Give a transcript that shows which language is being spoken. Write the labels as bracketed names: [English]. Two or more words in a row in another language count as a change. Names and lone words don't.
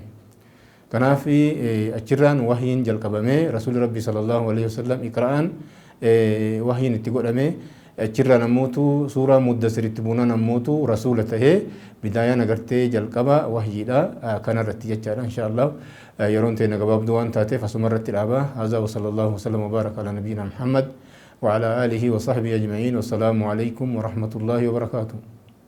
[Oromo] Kanaaf achirraan wahyiin jalqabamee rasuuli rabbii [Arabic] صلى الله عليه وسلم [Oromo] iqra'aan wahyiin itti godhamee achirraan ammootu suuraa muddasiritti buunaan ammootu rasuula tahee bidaayaan agartee jalqaba wahyiidha kanarratti jechaadha. Inshaallah yeroon teenya gabaabduu waan taateef asumarratti dhaabaa. [Arabic] هذا وصلى الله وسلم وبارك على نبينا محمد وعلى آله وصحبه أجمعين. والسلام عليكم ورحمة الله وبركاته.